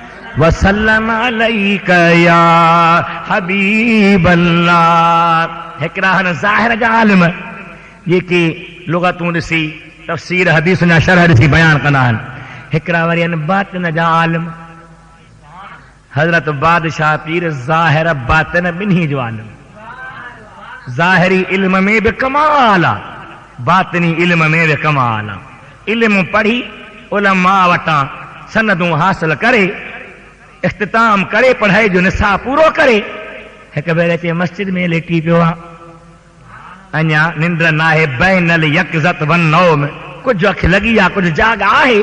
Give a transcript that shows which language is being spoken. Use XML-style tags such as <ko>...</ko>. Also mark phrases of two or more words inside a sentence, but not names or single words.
<ar>وسلم علیک یا حبیب اللہ.</ar> <sd>ہکڑا ہن ظاہر جا عالم جیکي لغتون ڏسي تفسیر حدیث جا شرح ڏسي بیان کندا آهن. ہکڑا وري ان باطن جا عالم حضرت بادشاہ پیر ظاہر باطن ٻنهي جو عالم. ظاہری علم میں بھی کمال آ, باطنی علم میں بھی کمال آ. علم پڑھی علماء وٹاں سندوں حاصل کرے اختتام کرے پڑھائی جو نصاب پورو کرے ایک بھیرے چے مسجد میں لیٹی پیو اñا ننڈر ناہے</sd> <ar>بین الیقظت والنوم</ar> <sd>کچھ اکھ لگی یا کچھ جاگ آہے.</sd>